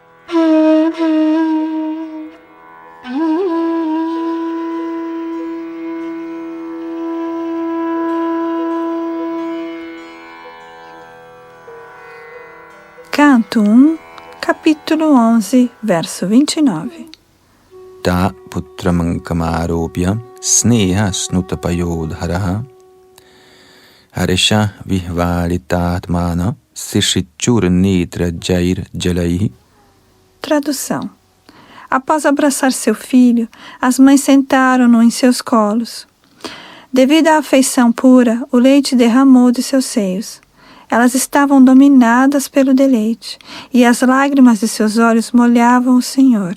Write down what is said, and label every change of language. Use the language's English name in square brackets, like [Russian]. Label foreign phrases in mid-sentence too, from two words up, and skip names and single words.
[Portuguese] Canto 1, capítulo 11, verso 29. [Sanskrit] Ta putramankamaropya sneha snutapayodharaha harisha vihvalitatmana sishichur nitra jair jalaihi. [Portuguese] Tradução. Após abraçar seu filho, as mães sentaram-no em seus colos. Devido à afeição pura, o leite derramou de seus seios. Elas estavam dominadas pelo deleite, e as lágrimas de seus olhos molhavam o Senhor.